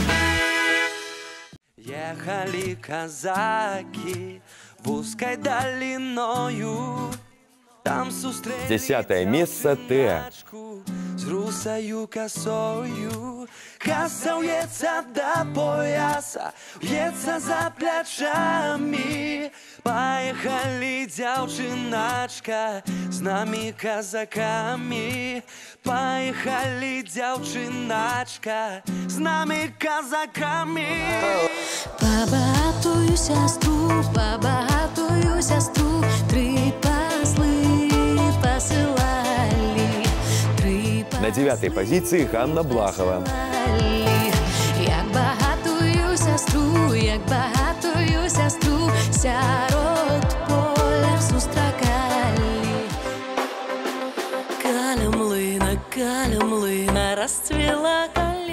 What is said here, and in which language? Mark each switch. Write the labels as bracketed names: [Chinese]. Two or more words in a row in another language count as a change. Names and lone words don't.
[Russian] Ехали казаки вузкой долиною, там сустрели [Belarusian] 10-е месца Теа. [Russian] с русою косою. Коса уется до пояса, уется за плечами. Поехали, девчиначка, с нами казаками. Поехали, девчиначка, с нами казаками. Побагатую сестру, три послы посылали. На 9-й позиции Ганна Блахова. [Belarusian] Як багатую сестру, сярод поля зустракали. Каля млына расцвела калина.